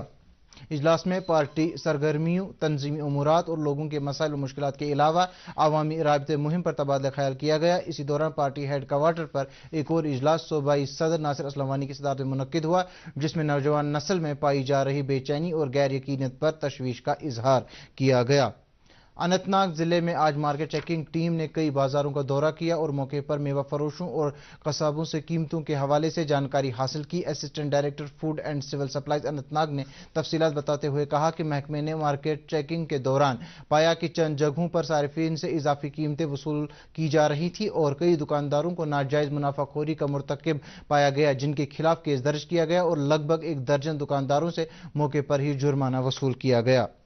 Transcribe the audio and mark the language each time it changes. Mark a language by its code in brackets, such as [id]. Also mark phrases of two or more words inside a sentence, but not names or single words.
[ur] اجلاس میں پارٹی سرگرمیوں، تنظیمی امورات اور لوگوں کے مسائل و مشکلات کے علاوہ عوامی رابطے مہم پر تبادلہ خیال کیا گیا۔ اسی دوران پارٹی ہیڈ کوارٹر پر ایک اور اجلاس صوبائی صدر ناصر اسلم وانی کی صدارت میں منعقد ہوا، جس میں نوجوان نسل میں پائی جا رہی بے چینی اور غیر یقینیت پر تشویش کا اظہار کیا گیا۔ اننت ناگ ضلع میں آج [en] market checking team [ur] نے کئی بازاروں کا دورہ کیا اور موقع پر میوہ فروشوں اور قصابوں سے قیمتوں کے حوالے سے جانکاری حاصل کی۔ اسسٹنٹ ڈائریکٹر فوڈ اینڈ سول سپلائز اننت ناگ نے تفصیلات بتاتے ہوئے کہا کہ محکمے نے [en] market checking [ur] کے دوران پایا کہ چند جگہوں پر صارفین سے اضافی قیمتیں وصول کی جا رہی تھی اور کئی دکانداروں کو ناجائز منافع خوری کا مرتکب پایا گیا، جن کے خلاف کیس درج کیا گیا اور لگ بھگ 1 درجن دکانداروں سے موقع پر ہی جرمانہ وصول کیا گیا۔